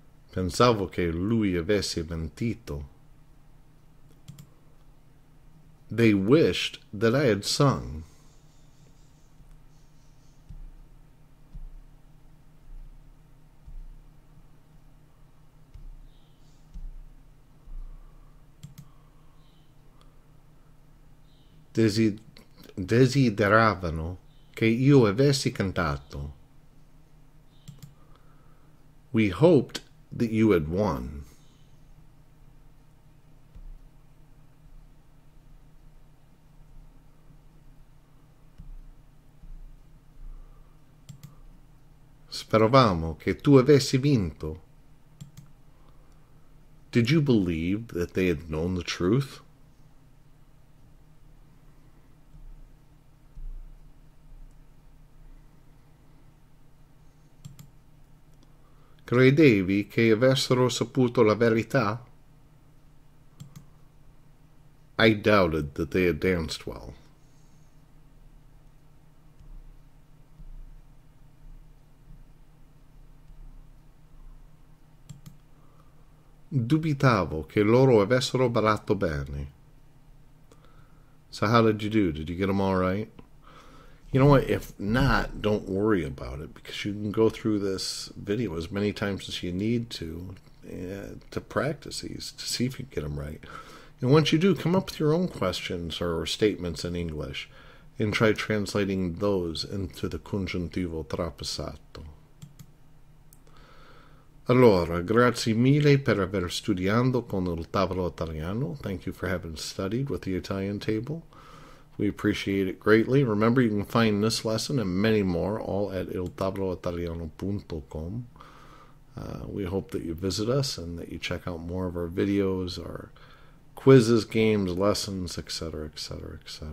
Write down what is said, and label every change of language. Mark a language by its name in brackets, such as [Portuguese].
[Italian] Pensavo che lui avesse mentito. [English] They wished that I had sung. [Italian] Desideravano che io avessi cantato. [English] We hoped that you had won. [Italian] Speravamo che tu avessi vinto. [English] Did you believe that they had known the truth? [Italian] Credevi che avessero saputo la verità? [English] I doubted that they had danced well. [Italian] Dubitavo che loro avessero ballato bene. [English] So how did you do? Did you get them all right? You know what? If not, don't worry about it, because you can go through this video as many times as you need to practice these, to see if you get them right. And once you do, come up with your own questions or statements in English and try translating those into the congiuntivo trapassato. [Italian] Allora, grazie mille per aver studiato con il Tavolo Italiano. [English] Thank you for having studied with the Italian table. We appreciate it greatly. Remember, you can find this lesson and many more all at iltavoloitaliano.com. We hope that you visit us and that you check out more of our videos, our quizzes, games, lessons, etc., etc., etc. In the meantime, keep studying, and remember,